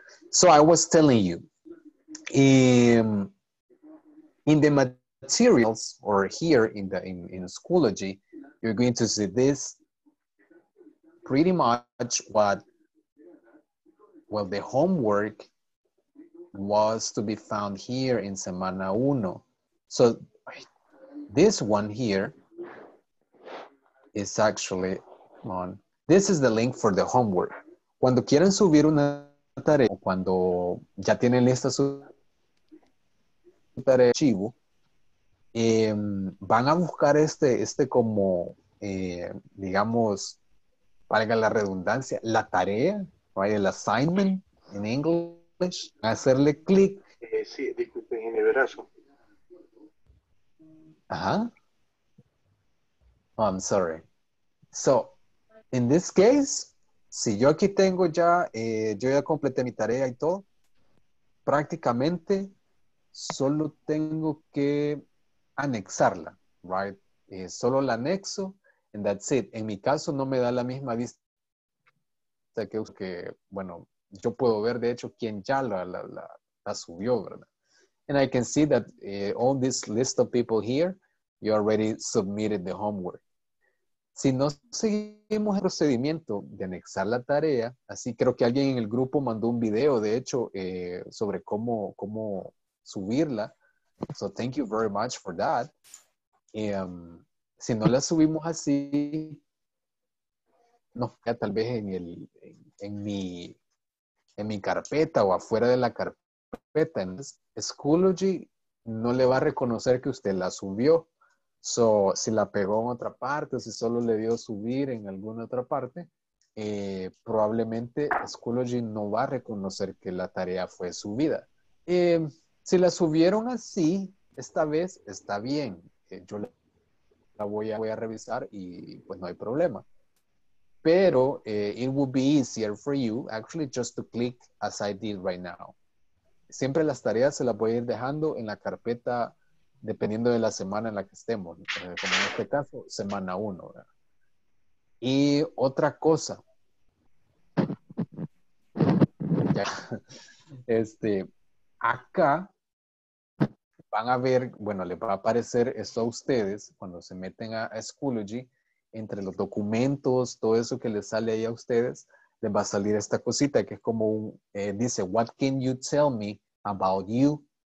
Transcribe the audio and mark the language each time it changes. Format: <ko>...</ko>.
<en>So I was telling you, in the materials or here in Schoology, you're going to see this pretty much what, well, the homework was to be found here in Semana Uno. So this one here is actually on, this is the link for the homework.</en> <es>Cuando quieren subir una tarea, o cuando ya tienen lista su tarea archivo, van a buscar este como, digamos, valga la redundancia, la tarea,</es> <en>right?</en> <es>El assignment en English, hacerle clic. Sí, disculpen, en el brazo. Ajá.</es> <en>Oh, I'm sorry. So, in this case,</en> <es>si yo aquí tengo ya, yo ya completé mi tarea y todo, prácticamente solo tengo que anexarla,</es> <en>right?</en> <es>Solo la anexo,</es> <en>and that's it.</en> <es>En mi caso no me da la misma vista que, bueno, yo puedo ver de hecho quién ya la subió, ¿verdad?</es> <en>And I can see that all this list of people here, you already submitted the homework.</en> <es>Si no seguimos el procedimiento de anexar la tarea, así creo que alguien en el grupo mandó un video, de hecho, sobre cómo subirla.</es> <en>So thank you very much for that.</en> <es>Si no la subimos así, no, tal vez en mi carpeta o afuera de la carpeta. Entonces, Schoology no le va a reconocer que usted la subió. So, si la pegó en otra parte o si solo le dio subir en alguna otra parte, probablemente Schoology no va a reconocer que la tarea fue subida. Si la subieron así, esta vez está bien. Yo la voy a revisar y pues no hay problema. Pero</es> <en>it would be easier for you actually just to click as I did right now.</en> <es>Siempre las tareas se las voy a ir dejando en la carpeta dependiendo de la semana en la que estemos. Como en este caso, semana 1. ¿Verdad? Y otra cosa. Ya, acá van a ver, bueno, les va a aparecer esto a ustedes cuando se meten a Schoology, entre los documentos, todo eso que les sale ahí a ustedes, les va a salir esta cosita que es como dice,</es> <en>what can you tell me about you?</en>